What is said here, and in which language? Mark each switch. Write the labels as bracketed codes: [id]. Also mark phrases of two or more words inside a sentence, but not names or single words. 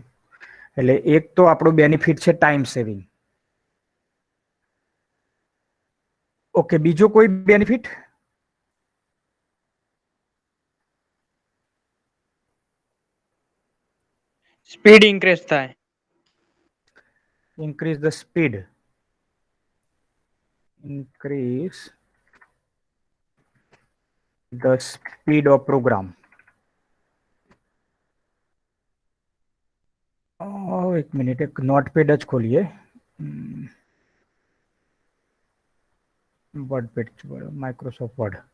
[gu] એટલે એક તો આપણો બેનિફિટ છે [en] time saving. [gu] ઓકે, બીજો કોઈ બેનિફિટ? [en] speed increase [gu] થાય. [en] Increase the speed. Increase the speed of program. [gu] એક મિનિટ, એક નોટપેડ જ ખોલીએ. વર્ડપેડ, માઇક્રોસોફ્ટ વર્ડ.